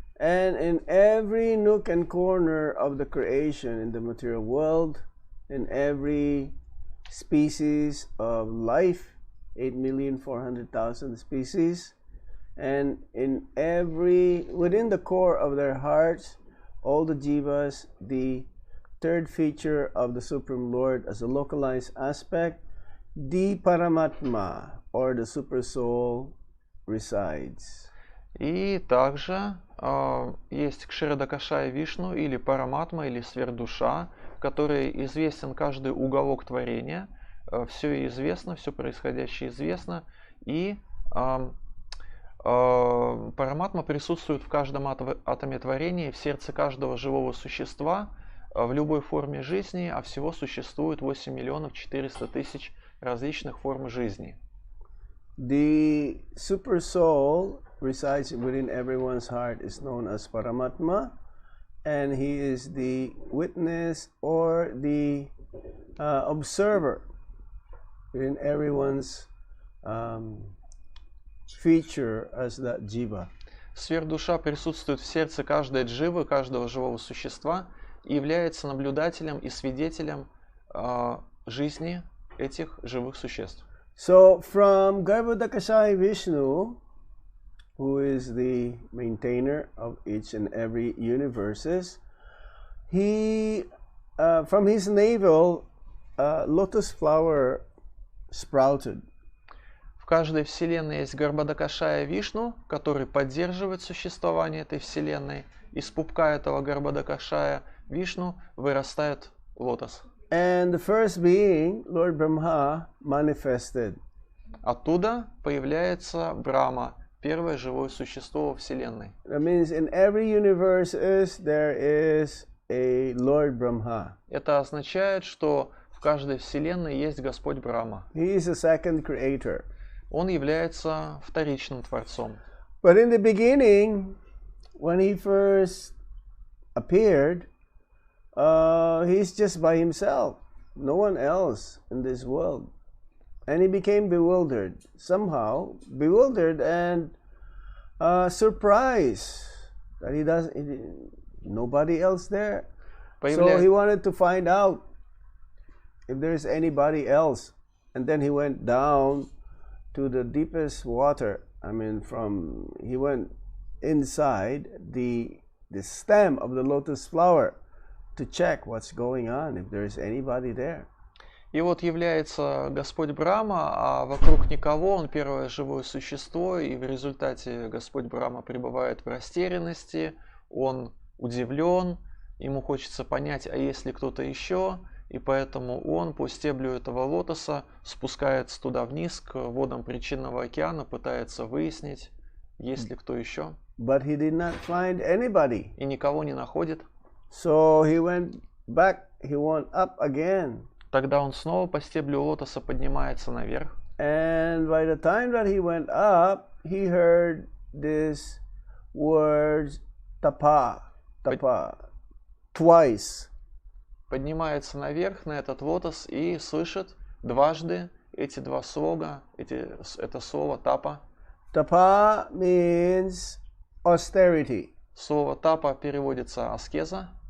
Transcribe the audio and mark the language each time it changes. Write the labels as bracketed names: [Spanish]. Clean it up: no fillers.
[English] And in every nook and corner of the creation in the material world, in every species of life, 8,400,000 species, and in every, within the core of their hearts, all the jivas, the third feature of the Supreme Lord as a localized aspect, the Paramatma, or the Super Soul, resides. [Russian] И также есть Кширадакашая Вишну, или Параматма, или Сверхдуша, который известен каждый уголок творения, все известно, все происходящее известно, и Параматма присутствует в каждом атоме творения, в сердце каждого живого существа, в любой форме жизни, а всего существует 8 400 000 различных форм жизни. [English] The Super Soul resides within everyone's heart is known as Paramatma, and he is the witness or the observer within everyone's feature as that jiva. [Russian] Сверхдуша присутствует в сердце каждой дживы, каждого живого существа и является наблюдателем и свидетелем жизни этих живых существ. [English] So from Garbhodakashaya Vishnu, who is the maintainer of each and every universes, he from his navel lotus flower sprouted. [Russian] В каждой вселенной есть Гарбадакашая Вишну, который поддерживает существование этой вселенной. Из пупка этого Гарбадакашая Вишну вырастает лотос. [English] And the first being, Lord Brahma, manifested. [Russian] Оттуда появляется Брахма, первое живое существо во вселенной. [English] That means in every universe there is a Lord Brahma. [Russian] Это означает, что в каждой вселенной есть Господь Брахма. [English] He is a second creator. [Russian] Он является вторичным творцом. [English] But in the beginning, when he first appeared, he's just by himself, no one else in this world. And he became bewildered, somehow bewildered and surprised that nobody else there. So he wanted to find out if there's anybody else. And then he went down to the deepest water. I mean, he went inside the stem of the lotus flower to check what's going on, if there's anybody there. [Russian] И вот является Господь Брахма, а вокруг никого, он первое живое существо, и в результате Господь Брахма пребывает в растерянности, он удивлен, ему хочется понять, а есть ли кто-то еще, и поэтому он по стеблю этого лотоса спускается туда вниз, к водам причинного океана, пытается выяснить, есть ли кто еще, [English] but he did not find anybody. [Russian] и никого не находит. [English] So he went back, he went up again. [Russian] Тогда он снова по стеблю лотоса поднимается наверх. [English] And by the time that he went up, he heard this word tapa, twice. [Russian] Поднимается наверх на этот лотос и слышит дважды эти два слога, это слово тапа. [English] Tapa means austerity. [Russian] Слово тапа переводится аскеза.